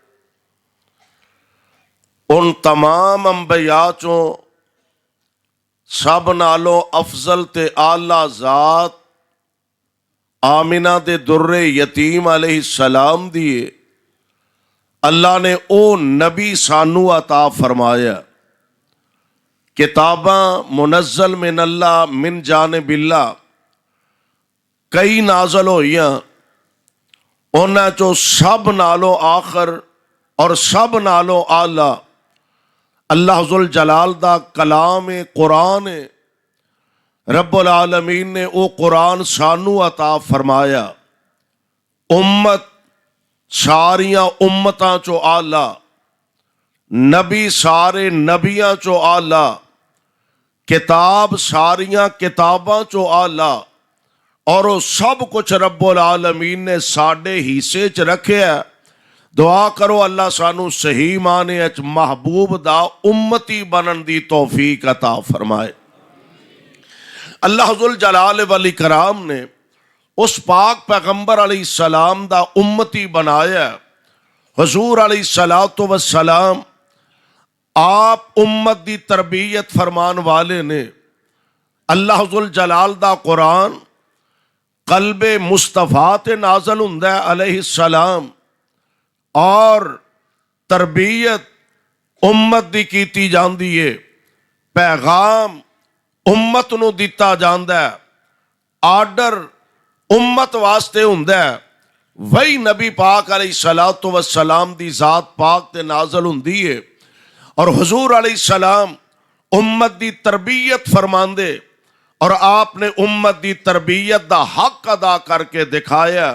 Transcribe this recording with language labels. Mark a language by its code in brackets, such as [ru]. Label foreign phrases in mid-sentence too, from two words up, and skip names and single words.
[pa] ان تمام انبیاء چوں سب نالوں افضل تے اعلیٰ ذات آمنہ دے در یتیم علیہ السلام دیے اللہ نے او نبی سانو عطا فرمایا۔ کتاباں [ar] منزل من اللہ من جانب اللہ [pa] کئی نازل ہوئیاں، انہاں چوں سب نالوں آخر اور سب نالوں اعلیٰ اللہ ذوالجلال دا کلام قرآن ہے۔ رب العالمین نے او قرآن سانو عطا فرمایا۔ امت ساریاں امتاں چو اعلیٰ، نبی سارے نبیاں چو اعلیٰ، کتاب ساریاں کتاباں چو اعلیٰ، اور وہ سب کچھ رب العالمین نے ساڈے حصے چ رکھیا۔ دعا کرو اللہ سانو صحیح معنی اچ محبوب دا امتی بنن دی توفیق عطا فرمائے۔ اللہ ذوالجلال والاکرام نے اس پاک پیغمبر علیہ السلام دا امتی بنایا۔ حضور علیہ السلام آپ امت دی تربیت فرمان والے نے۔ اللہ ذوالجلال دا قرآن قلب مصطفیٰ تے نازل ہوندا ہے علیہ السلام، اور تربیت امت دی کیتی جاندی ہے، پیغام امت نو دیتا جاندا ہے، آرڈر امت واسطے ہوندا ہے۔ وہی نبی پاک علیہ السلام دی ذات پاک تے نازل ہوندی ہے، اور حضور علیہ السلام امت دی تربیت فرماندے، اور آپ نے امت دی تربیت دا حق ادا کر کے دکھایا۔